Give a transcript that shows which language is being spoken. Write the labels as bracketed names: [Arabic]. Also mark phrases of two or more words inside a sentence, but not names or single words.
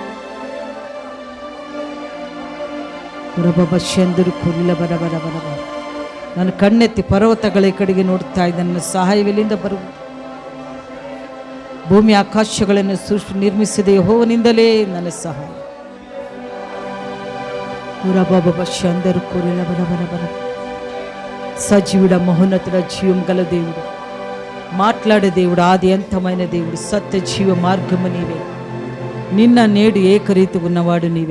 [Kannada] ನಾನು ಕಣ್ಣೆತ್ತಿ ಪರ್ವತಗಳ ಕಡೆಗೆ ನೋಡ್ತಾ ಇದ್ದ ನನ್ನ ಸಹಾಯವೆಲ್ಲಿಂದ ಬರುವುದು? ಭೂಮಿ ಆಕಾಶಗಳನ್ನು ಸೃಷ್ಟಿ ನಿರ್ಮಿಸಿದ ಯೆಹೋವನಿಂದಲೇ ನನ್ನ ಸಹಾಯ. [Telugu] సజీవుడ మహోన్నతుడ జీవం గల దేవుడు, మాట్లాడే దేవుడు, ఆది అంతమైన దేవుడు, సత్య జీవ మార్గము నీవే. నిన్న నేడు ఏకరీతి ఉన్నవాడు నీవే.